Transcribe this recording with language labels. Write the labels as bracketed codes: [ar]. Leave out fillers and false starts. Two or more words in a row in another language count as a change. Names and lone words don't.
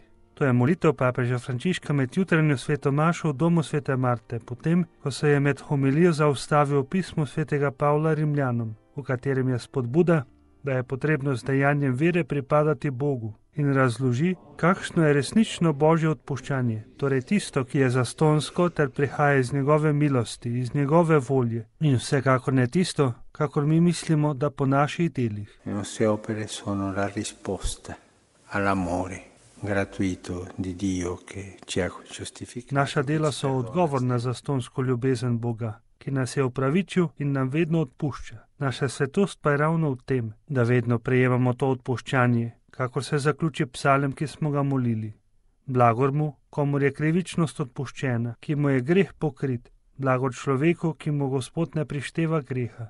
[sl] To je molitev papeža Frančiška med jutranjo sveto mašo v domu svete Marte, potem, ko se je med homilijo zaustavil v pismu svetega Pavla Rimljanom, v katerem je spodbuda, da je potrebno z dejanjem vere pripadati Bogu, in razloži, kakšno je resnično božje odpuščanje, torej tisto, ki je zastonsko ter prihaja iz njegove milosti, iz njegove volje, in vsekakor ne tisto, kakor mi mislimo, da po naših delih. [it] Le nostre opere sono la risposta all'amore gratuito di Dio che ci ha giustificato. [sl] Naša dela so odgovor na zastonsko ljubezen Boga, ki nas je opravičil in nam vedno odpušča. Naša svetost pa je ravno v tem, da vedno prejemamo to odpuščanje, kakor se zaključi psalem, ki smo ga molili. Blagor mu, komur je krivičnost odpuščena, ki mu je greh pokrit, blagor človeku, ki mu Gospod ne prišteva greha.